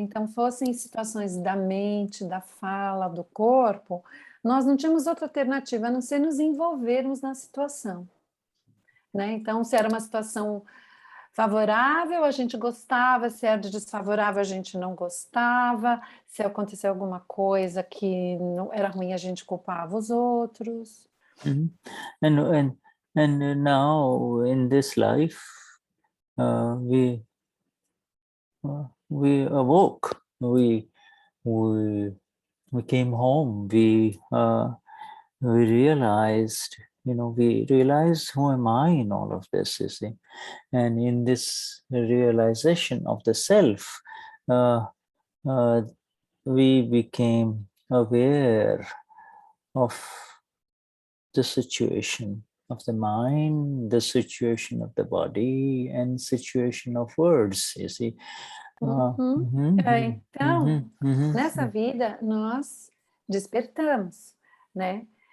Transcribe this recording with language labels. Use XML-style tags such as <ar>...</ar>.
<pt>Então, fossem situações da mente, da fala, do corpo, nós não tínhamos outra alternativa a não ser nos envolvermos na situação, né? Então, se era uma situação favorável, a gente gostava, se era desfavorável, a gente não gostava, se aconteceu alguma coisa que não era ruim, a gente culpava os outros.</pt> <en>And now in this life, we awoke, we came home, we realized, we realized who am I in all of this, you see. And in this realization of the self, we became aware of the situation of the mind, the situation of the body, and situation of words, you see.</en> <pt>Então, nessa vida, nós despertamos, né?</pt>